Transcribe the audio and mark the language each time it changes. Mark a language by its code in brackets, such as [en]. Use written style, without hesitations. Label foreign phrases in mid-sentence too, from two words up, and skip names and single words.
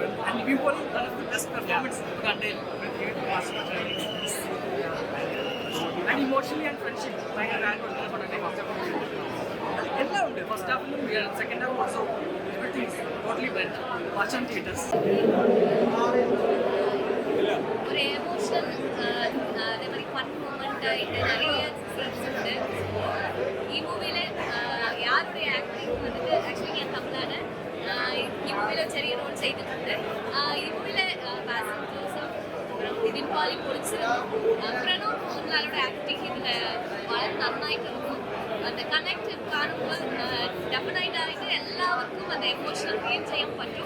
[ml] ആൻഡ് ഇതുപോലെ [en] best performance [ml] കണ്ടേ. [en] and emotionally and friendship [ml] ഭയങ്കര വാല്യൂ എല്ലാം ഉണ്ട്. [en] first halfilum second half also everything is totally went. watch on theaters. [ta] ஒரு எமோஷனல் அதே மாதிரி [en] fun moment [ta] ஆகிட்டு நிறைய சீன்ஸ் உண்டு. மூவியில் யாருடைய ஆக்டிங் வந்துட்டு ஆக்சுவலி [ml] ഞാൻ തമിഴാണ്. ഈ മൂവിയിൽ ചെറിയ റോൾ ചെയ്തിട്ടുണ്ട്. ഈ മൂവിയിൽ ബാസിൽ ജോസഫ് നിവിൻ പോളി പൊളിച്ചിരുന്നു. പ്രണവ് മോഹൻലാലുടെ ആക്ടിങ് ഇതിൽ വളരെ നന്നായിട്ടിരുന്നു. அந்த കണക്ട് കാണുമ്പോൾ ഡെഫിനറ്റായിട്ട് എല്ലാവർക്കും അത് എമോഷണൽ ഫീൽ ചെയ്യാൻ പറ്റും.